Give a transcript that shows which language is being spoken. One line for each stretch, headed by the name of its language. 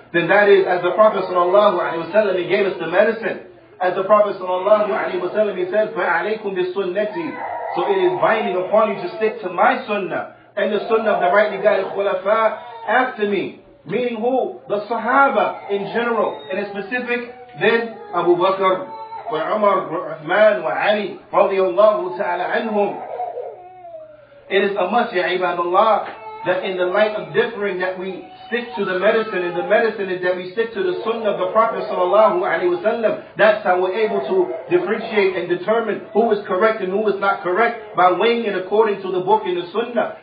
English: Then that is, as the Prophet sallallahu alaihi wasallam, he gave us the medicine. As the Prophet sallallahu alaihi wasallam, he said, فَعَلَيْكُمْ بِالسُنَّةِ. So it is binding upon you to stick to my sunnah and the sunnah of the rightly guided khulafa after me. Meaning who? The Sahaba in general.
Arabic: And in specific, then Abu Bakr, وعمر وعثمان وعلي رضي الله تعالى عنهم.
English: It is a must, ya ibadallah, that in the light of differing that we stick to the medicine, and the medicine is that we stick to the sunnah of the Prophet sallallahu alaihi wasallam. That's how we're able to differentiate and determine who is correct and who is not correct, by weighing it according to the book and the sunnah.